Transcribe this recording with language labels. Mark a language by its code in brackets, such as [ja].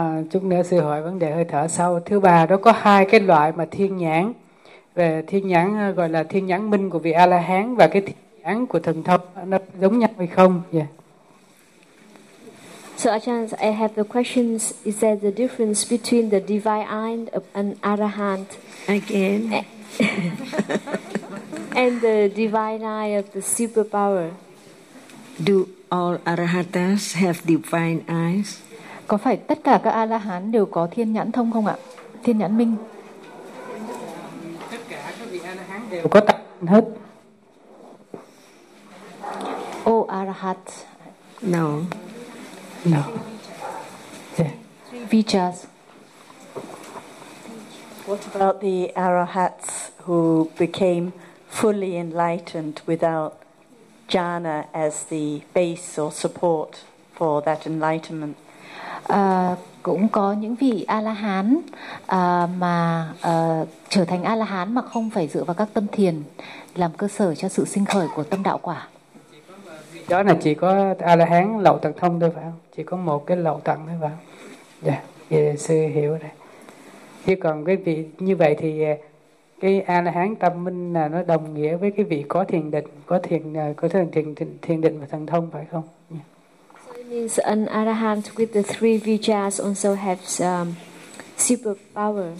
[vi] Chút nữa sư hỏi vấn đề hơi thở sau. Thứ ba, đó có hai cái loại mà thiên nhãn. Về thiên nhãn gọi là thiên nhãn minh của vị A-la-hán và cái thiên nhãn của thần thông, nó giống nhau hay không? [en] Yeah. So Ajahn, I have the questions. Is there the difference between the divine eye and arahant? Again. And the divine eye of the superpower. Do all arahatas have divine eyes? [vi] Có phải tất cả các A-la-hán đều có thiên nhãn thông không ạ? Thiên nhãn minh. Tất cả các vị A-la-hán đều có tất cả hết. [en] O arahat. No. No. Yeah. Vichas. What about the arahats who became fully enlightened without jhana as the base or support for that enlightenment? [vi] Cũng có những vị A-la-hán mà trở thành A-la-hán mà không phải dựa vào các tâm thiền làm cơ sở cho sự sinh khởi của tâm đạo quả. Đó là chỉ có A-la-hán lậu tận thông thôi phải không? Chỉ có một cái lậu tận thôi phải không? Dạ, sư hiểu rồi. Chứ còn cái vị như vậy thì cái A-la-hán tâm minh là nó đồng nghĩa với cái vị có thiền định, có thiền định và thần thông phải không? [en] Yeah. So it means an arahant with the three vijas also has superpower.